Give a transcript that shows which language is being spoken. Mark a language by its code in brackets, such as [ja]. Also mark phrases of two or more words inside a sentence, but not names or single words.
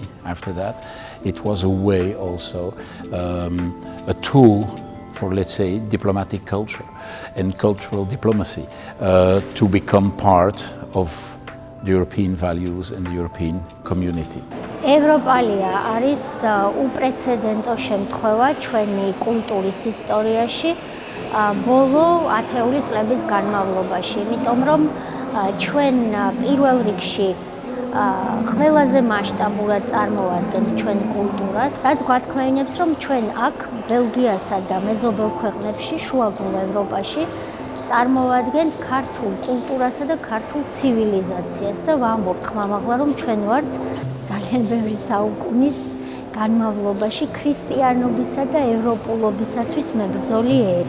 [en] After that, it was a way also, a tool for, let's say, diplomatic culture and cultural diplomacy to become part of the European values and the European community. [ka] Europalia არის უპრეცედენტო შემთხვევა ჩვენი კულტურის ისტორიაში ბოლო 10 წლების განმავლობაში, იმიტომ რომ ჩვენ პირველ რიგში ყველაზე მასშტაბურად წარმოვადგენთ ჩვენ კულტურას, რაც გვათქვეინებს, რომ ჩვენ აქ ბელგიასა და მეზობელ ქვეყნებში, შუაგულ ევროპაში წარმოვადგენთ ქართულ კულტურასა და ქართულ ცივილიზაციას და ვამბობთ ხმამაღლა, რომ ჩვენ ვართ ძალიან ბევრი საუკუნის განმავლობაში ქრისტიანობისა და ევროპულობისათვის მებრძოლი ერი.